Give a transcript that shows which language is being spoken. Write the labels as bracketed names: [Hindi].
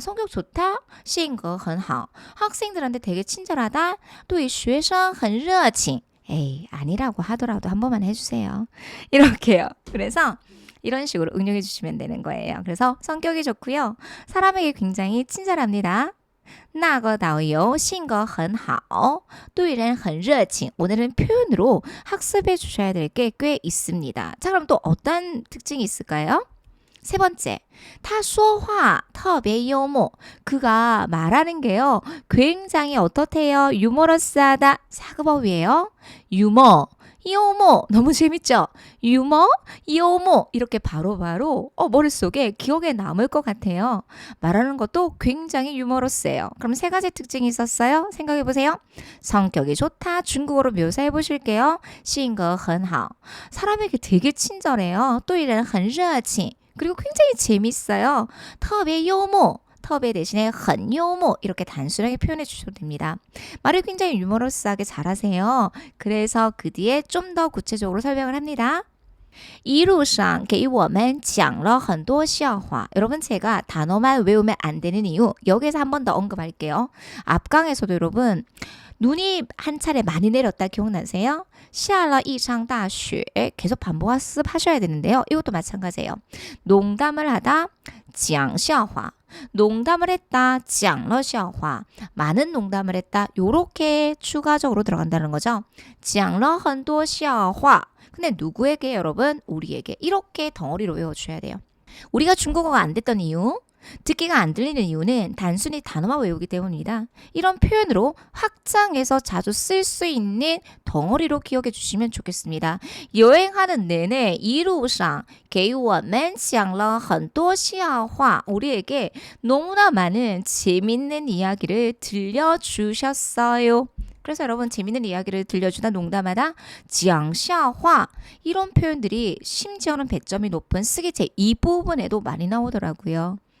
[Korean] 성격 좋다. [Chinese] 性格很好. [Korean] 학생들한테 되게 친절하다. [Chinese] 对学生很热情. [Korean] 에이, 아니라고 하더라도 한 번만 해주세요. 이렇게요. 그래서 이런 식으로 응용해 주시면 되는 거예요. 그래서 성격이 좋고요. 사람에게 굉장히 친절합니다. [Chinese] 那个导游性格很好,对人很热情. [Korean] 오늘은 표현으로 학습해 주셔야 될 게 꽤 있습니다. 자, 그럼 또 어떤 특징이 있을까요? 세 번째, [Chinese] 他说话特别幽默. [Korean] 그가 말하는 게요, 굉장히 어떻대요? 유머러스하다. 사급어휘예요. 유머, 요모. 너무 재밌죠? 유머, 요모. 이렇게 바로바로 머릿속에 기억에 남을 것 같아요. 말하는 것도 굉장히 유머러스해요. 그럼 세 가지 특징이 있었어요. 생각해 보세요. 성격이 좋다. 중국어로 묘사해 보실게요. [Chinese] 性格很好. [Korean] 사람에게 되게 친절해요. [Chinese] 对人很热情. [Korean] 그리고 굉장히 재밌어요. [Chinese] 特别幽默. [Korean] 特别 대신에 [Chinese] 很幽默 [Korean] 이렇게 단순하게 표현해 주셔도 됩니다. 말을 굉장히 유머러스하게 잘하세요. 그래서 그 뒤에 좀 더 구체적으로 설명을 합니다. [Chinese] 一路上给我们讲了很多笑话. [Korean] 여러분 제가 단어만 외우면 안 되는 이유 여기서 한 번 더 언급할게요. 앞강에서도 여러분 눈이 한 차례 많이 내렸다 기억나세요? [Chinese] 下了一场大雪 [Korean] 계속 반복 학습하셔야 되는데요. 이것도 마찬가지예요. 농담을 하다 [Chinese] 讲笑话. [Korean] 농담을 했다 [Chinese] 讲了笑话. [Korean] 많은 농담을 했다. 요렇게 추가적으로 들어간다는 거죠. [Chinese] 讲了很多笑话. [Korean] 근데 누구에게 여러분? 우리에게. 이렇게 덩어리로 외워주셔야 돼요. 우리가 중국어가 안 됐던 이유, 듣기가 안 들리는 이유는 단순히 단어만 외우기 때문입니다. 이런 표현으로 확장해서 자주 쓸 수 있는 덩어리로 기억해 주시면 좋겠습니다. 여행하는 내내 [Chinese] 一路上给我们讲了很多笑话. [Korean] 우리에게 너무나 많은 재밌는 이야기를 들려주셨어요. 그래서 여러분 재밌는 이야기를 들려주다 농담하다 [Chinese] 讲笑话 [Korean] 이런 표현들이 심지어는 배점이 높은 쓰기 제2부분에도 많이 나오더라고요.